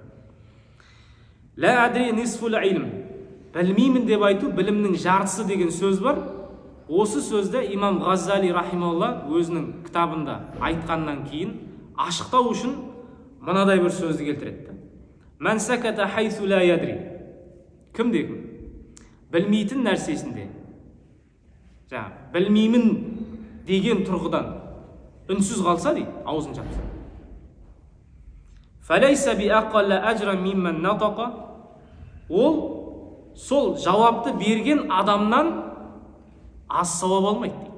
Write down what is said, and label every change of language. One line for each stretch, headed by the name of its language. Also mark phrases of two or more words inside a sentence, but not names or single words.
Arabic: لا أدري نصف العلم.
Kazakh: Білмеймін деп айту білімнің жартысы деген сөз бар. Осы сөзді имам Ғаззали рахималла өзінің кітабында айтқаннан кейін ашықтау үшін мынадай бір сөзді келтіреді.
Arabic: من سكت حيث لا يدري.
Kazakh: Кім-кім? Білмейтін нәрсесінде. Білмеймін деген тұрғыдан үнсіз қалса дейді, аузын жапса.
Arabic: فليس بأقل أجرا ممن نطق.
Kazakh: Ол сол жауапты берген адамнан аз сауап алмайды дейді.